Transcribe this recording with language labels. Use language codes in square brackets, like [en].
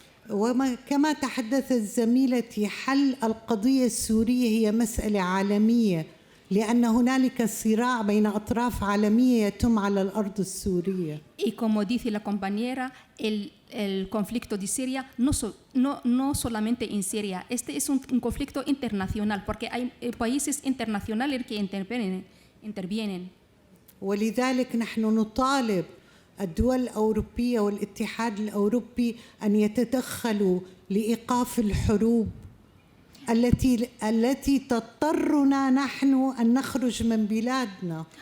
[ar] وكما تحدثت زميلتي حل القضية السورية هي مسألة عالمية لأن هنالك صراع بين أطراف عالمية يتم على الأرض السورية. [es] Y como dice la compañera, el conflicto de Siria no solamente en Siria, este es un conflicto internacional porque hay países internacionales que intervienen. [ar] ولذلك نحن نطالب الدول الأوروبية والاتحاد الأوروبي أن يتدخلوا لإيقاف الحروب التي تضطرنا نحن أن نخرج من بلادنا.